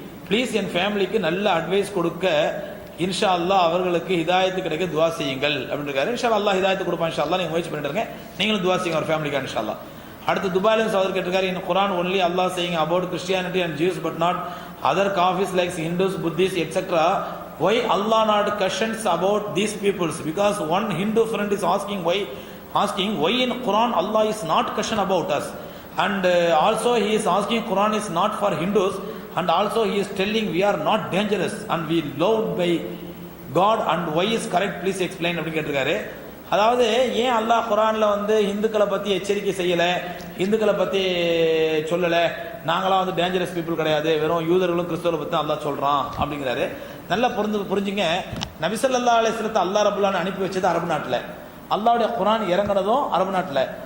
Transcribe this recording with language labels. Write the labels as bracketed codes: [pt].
[ta] Please என் ஃபேமிலிக்கு நல்ல advice கொடுக்க இன்ஷா அல்லாஹ் அவர்களுக்கு ஹிதாயத்து கிடைக்க துவா செய்யுங்கள் அப்படின்னு இருக்காரு. இன்ஷா அல்லாஹ் ஹிதாயத்து கொடுப்பான். இன்ஷா அல்லாஹ் நீங்க முயற்சி பண்ணிட்டு நீங்களும் துவா செய்யுங்க அவர் ஃபேமிலிக்கு இன்ஷா அல்லாஹ். அடுத்து துபாயில சகோதரர் கேட்டிருக்காரு, [en] In Quran only Allah saying about Christianity and Jews but not other kafirs like Hindus, Buddhist etcetera. Why Allah not questions about these peoples? Because one Hindu friend is asking why in Quran Allah is not question about us, and also he is asking Quran is not for Hindus, and also he is telling we are not dangerous and we loved by God, and why is correct, please explain [ta] அப்படி கேட்டிருக்காரு. அதாவது ஏன் அல்லாஹ் குரான்ல வந்து இந்துக்களை பத்தி எச்சரிக்கை செய்யல, இந்துக்களை பத்தி சொல்லல, நாங்களாம் வந்து டேஞ்சரஸ் பீப்புள் கிடையாது, வெறும் யூதர்களும் கிறிஸ்தவரை பத்தி அல்லாஹ் சொல்றான் அப்படிங்கிறாரு. நல்லா புரிஞ்சுங்க. நபி ஸல்லல்லாஹு அலைஹி வஸல்லத்தை அல்லாஹ் ரப்பல் ஆலமீன் அனுப்பி வச்சது அரபு நாட்டில், அல்லாஹ்வுடைய குரான் இறங்குனதும் அரபு நாட்டில்.